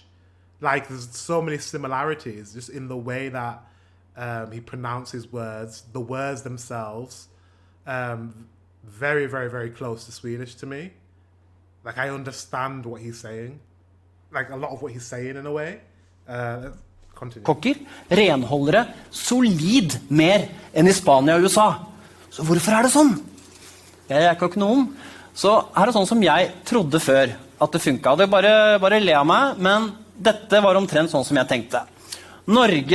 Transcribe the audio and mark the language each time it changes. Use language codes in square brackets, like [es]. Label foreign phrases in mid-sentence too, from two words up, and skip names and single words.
[en] Like there's so many similarities just in the way that he pronounces words, the words themselves, very, very, very close to Swedish to me. Like I understand what he's saying, like a lot of what he's saying in a way. Continue. [no] Kokker, renholdere, solid mer enn i Spania og USA. Så hvorfor er det sånn? Jeg er ikke økonom. Så her er sånn som jeg trodde før at det funket. Det bare le av meg, men dette var omtrent sånn som jeg tenkte.